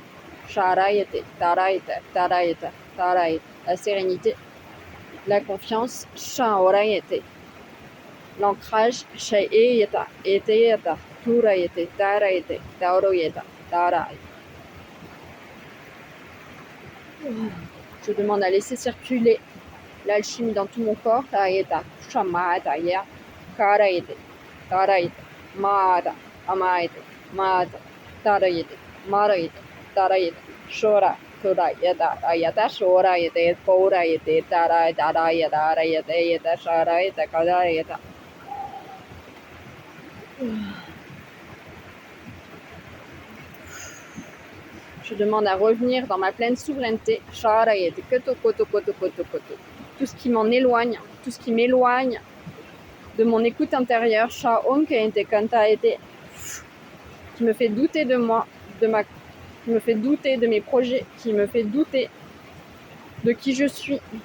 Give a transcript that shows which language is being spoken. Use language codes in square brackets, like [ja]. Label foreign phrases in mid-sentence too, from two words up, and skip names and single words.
[fr] la sérénité, la confiance, l'ancrage, je demande à laisser circuler l'alchimie dans tout mon corps. Shora, Turayata, Ayata, Shora, Yete, Pora, Yete, Tara, Darayata, Rayate, Yeta, Shara, Yeta, Kadarayata. Je demande à revenir dans ma pleine souveraineté. Shara, Yete, Koto, Koto, Koto, Koto, Koto. Tout ce qui m'en éloigne, tout ce qui m'éloigne de mon écoute intérieure, Shaon, qui me fait douter de moi, qui me fait douter de mes projets, qui me fait douter de qui je suis.